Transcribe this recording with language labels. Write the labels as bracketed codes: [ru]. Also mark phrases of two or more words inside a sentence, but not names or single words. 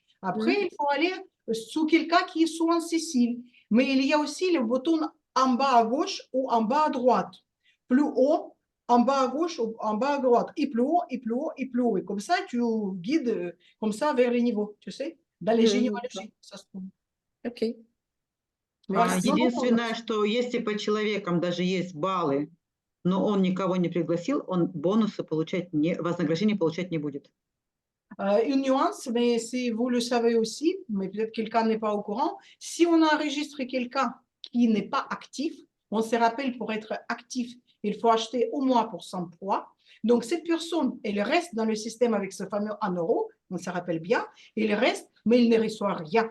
[fr] Après, il faut aller sous quelqu'un qui est sous Anne-Cécile. Mais il y a aussi le bouton en bas à gauche ou en bas à droite. Plus haut, en bas à gauche ou en bas à droite. Et plus haut, et plus haut, et plus haut. Et comme ça, tu guides comme ça vers les niveaux, tu sais, dans les généalogies, ça se trouve. Ok. [ru] Единственное, что если по человекам даже есть баллы, но он никого не пригласил, он бонусы получать вознаграждение получать не будет. [fr] Une nuance, mais si vous le savez aussi, mais peut-être quelqu'un n'est pas au courant, si on enregistre quelqu'un qui n'est pas actif, on se rappelle pour être actif, il faut acheter au moins pour 100 points. Donc cette personne, elle reste dans le système avec ce fameux 1 €, on se rappelle bien, il reste, mais il ne reçoit rien.